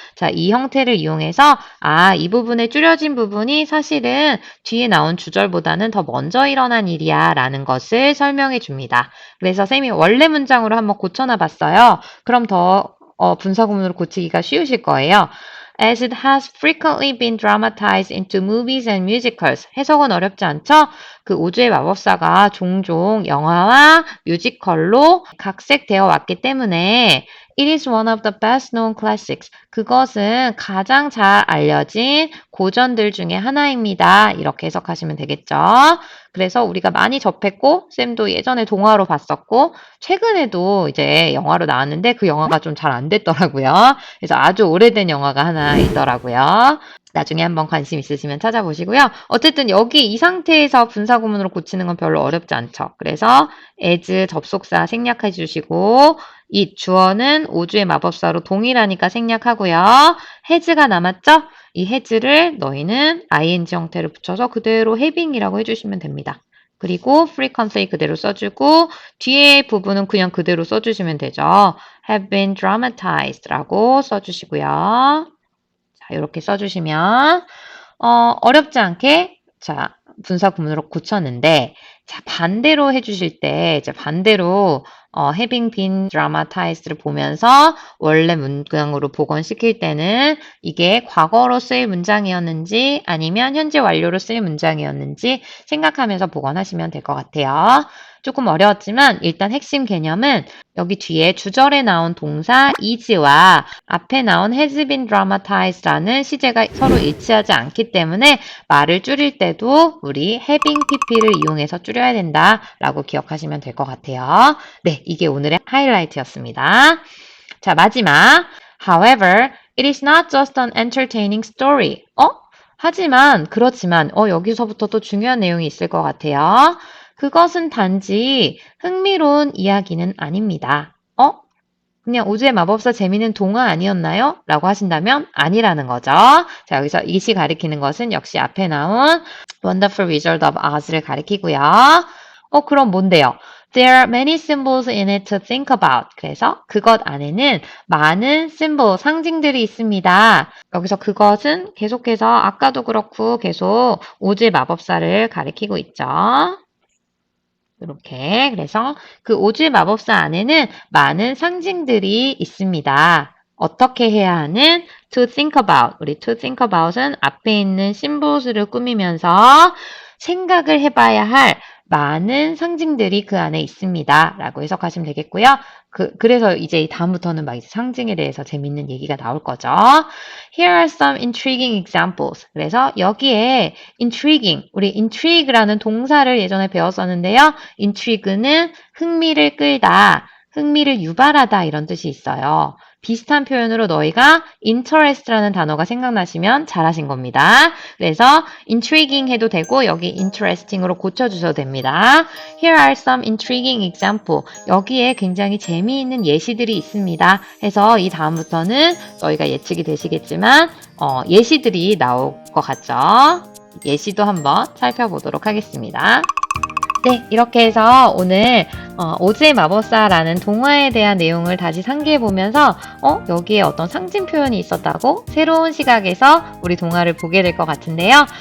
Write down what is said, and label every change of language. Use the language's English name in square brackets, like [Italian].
[Korean] 자, 이 형태를 이용해서 이 부분의 줄여진 부분이 사실은 뒤에 나온 주절보다는 더 먼저 일어난 일이야 라는 것을 설명해 줍니다. 그래서 쌤이 원래 문장으로 한번 고쳐놔 봤어요. 그럼 더 분사구문으로 고치기가 쉬우실 거예요. [English] As it has frequently been dramatized into movies and musicals. [Korean] 해석은 어렵지 않죠? 그 오즈의 마법사가 종종 영화와 뮤지컬로 각색되어 왔기 때문에 [English] It is one of the best known classics. [Korean] 그것은 가장 잘 알려진 고전들 중에 하나입니다. 이렇게 해석하시면 되겠죠. 그래서 우리가 많이 접했고 쌤도 예전에 동화로 봤었고 최근에도 이제 영화로 나왔는데 그 영화가 좀 잘 안 됐더라고요. 그래서 아주 오래된 영화가 하나 있더라고요. 나중에 한번 관심 있으시면 찾아보시고요. 어쨌든 여기 이 상태에서 분사구문으로 고치는 건 별로 어렵지 않죠. 그래서 as 접속사 생략해 주시고 이 주어는 오주의 마법사로 동일하니까 생략하고요. has가 남았죠? 이 has를 너희는 ing 형태를 붙여서 그대로 having이라고 해주시면 됩니다. 그리고 frequently 그대로 써주고 뒤에 부분은 그냥 그대로 써주시면 되죠. have been dramatized라고 써주시고요. 자, 이렇게 써주시면 어렵지 않게 자 분사 구문으로 고쳤는데 자 반대로 해주실 때 이제 반대로 having been dramatized를 보면서 원래 문장으로 복원시킬 때는 이게 과거로 쓰일 문장이었는지 아니면 현재 완료로 쓰일 문장이었는지 생각하면서 복원하시면 될 것 같아요. 조금 어려웠지만 일단 핵심 개념은 여기 뒤에 주절에 나온 동사 is와 앞에 나온 has been dramatized라는 시제가 서로 일치하지 않기 때문에 말을 줄일 때도 우리 having pp를 이용해서 줄여야 된다라고 기억하시면 될 것 같아요. 네, 이게 오늘의 하이라이트였습니다. 자, 마지막. [English] However, it is not just an entertaining story. [Korean] 하지만, 그렇지만, 여기서부터 또 중요한 내용이 있을 것 같아요. 그것은 단지 흥미로운 이야기는 아닙니다. 그냥 오즈의 마법사 재미있는 동화 아니었나요? 라고 하신다면 아니라는 거죠. 자, 여기서 it이 가리키는 것은 역시 앞에 나온 Wonderful Wizard of Oz를 가리키고요. 그럼 뭔데요? [English] There are many symbols in it to think about. [Korean] 그래서 그것 안에는 많은 symbol, 상징들이 있습니다. 여기서 그것은 계속해서 아까도 그렇고 계속 오즈의 마법사를 가리키고 있죠. 이렇게 그래서 그 오즈의 마법사 안에는 많은 상징들이 있습니다. 어떻게 해야 하는 to think about. 우리 to think about은 앞에 있는 심볼스를 꾸미면서 생각을 해봐야 할 많은 상징들이 그 안에 있습니다. 라고 해석하시면 되겠고요. 그래서 이제 다음부터는 막 이제 상징에 대해서 재밌는 얘기가 나올 거죠. [English] Here are some intriguing examples. [Korean] 그래서 여기에 intriguing, 우리 intrigue라는 동사를 예전에 배웠었는데요. intrigue는 흥미를 끌다, 흥미를 유발하다 이런 뜻이 있어요. 비슷한 표현으로 너희가 interest라는 단어가 생각나시면 잘하신 겁니다. 그래서 intriguing 해도 되고 여기 interesting으로 고쳐주셔도 됩니다. [English] Here are some intriguing example. [Korean] 여기에 굉장히 재미있는 예시들이 있습니다. 해서 이 다음부터는 너희가 예측이 되시겠지만 예시들이 나올 것 같죠? 예시도 한번 살펴보도록 하겠습니다. 네, 이렇게 해서 오늘 오즈의 마법사라는 동화에 대한 내용을 다시 상기해보면서 여기에 어떤 상징 표현이 있었다고 새로운 시각에서 우리 동화를 보게 될 것 같은데요.